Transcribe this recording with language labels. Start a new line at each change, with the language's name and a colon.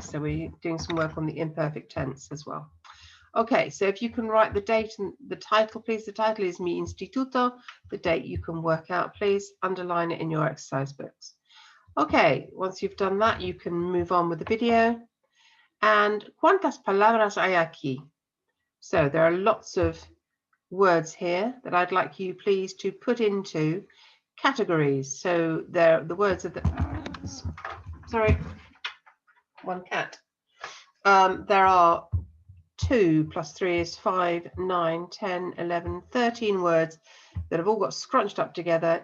English: So we're doing some work on the imperfect tense as well. Okay, so if you can write the date and the title, please. The title is Mi Instituto. The date you can work out, please. Underline it in your exercise books. Okay, once you've done that, you can move on with the video.
Spanish: And ¿cuántas palabras hay aquí?
English: So there are lots of words here that I'd like you, please, to put into categories. So the words of the, sorry, one cat. There are 2 plus 3 is 5, 9, 10, 11, 13 words that have all got scrunched up together.